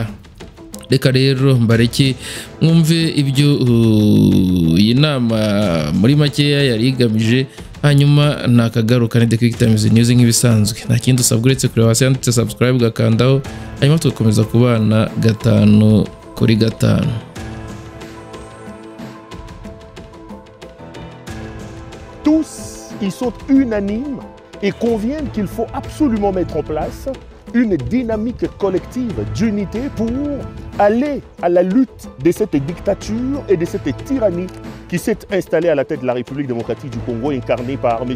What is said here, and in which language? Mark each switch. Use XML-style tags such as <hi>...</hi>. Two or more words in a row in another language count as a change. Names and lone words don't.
<rw>Reka rero mbareke mwumve ibyo iyi nama muri makeya yari igamije, hanyuma nakagaruka ni The Quick Times News nk'ibisanzwe. Nta kindi usabwa uretse kureba hasi handitse subscribe ugakandaho, hanyuma tugakomeza kubana 5 kuri 5.</rw> <fr>Tous, ils sont unanimes et conviennent qu'il faut absolument mettre en place une dynamique collective d'unité pour aller à la lutte de cette dictature et de cette tyrannie qui s'est installée à la tête de la République démocratique du Congo, incarnée par M.</fr>